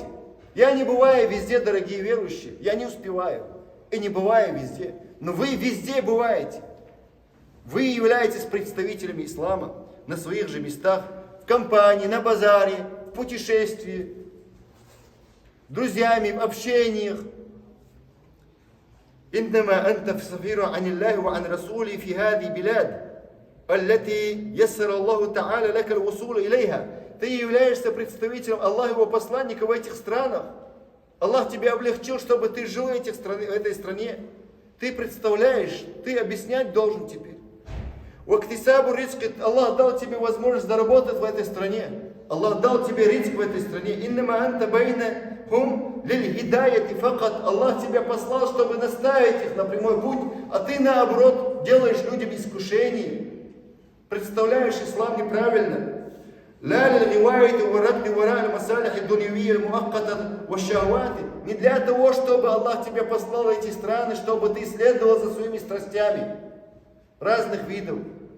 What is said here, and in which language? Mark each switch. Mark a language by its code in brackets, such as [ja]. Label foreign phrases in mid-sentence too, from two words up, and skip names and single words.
[ru] Я не бываю везде, дорогие верующие. Я не успеваю. И не бываю везде. Но вы везде бываете. Вы являетесь представителями ислама на своих же местах, в компании, на базаре, в путешествии, друзьями, в общениях. [ar] إنما أنت سفير عن الله وعن رسوله في هذه البلاد التي يسر الله تعالى لك الوصول إليها. [ru] Ты являешься представителем Аллаха и его посланника в этих странах. Аллах тебе облегчил, чтобы ты жил в этой стране. Ты представляешь, ты объяснять должен теперь. [ar] واكتساب الرزق, [ru] Аллах дал тебе возможность заработать в этой стране. Аллах дал тебе ризк в этой стране. [ar] إنما أنت بينهم للهداية فقط. [ru] Аллах тебя послал, чтобы наставить их на прямой путь, а ты наоборот делаешь людям искушение. Представляешь ислам неправильно. Не для того, чтобы Аллах тебя послал в эти страны, чтобы ты следовал за своими страстями разных видов.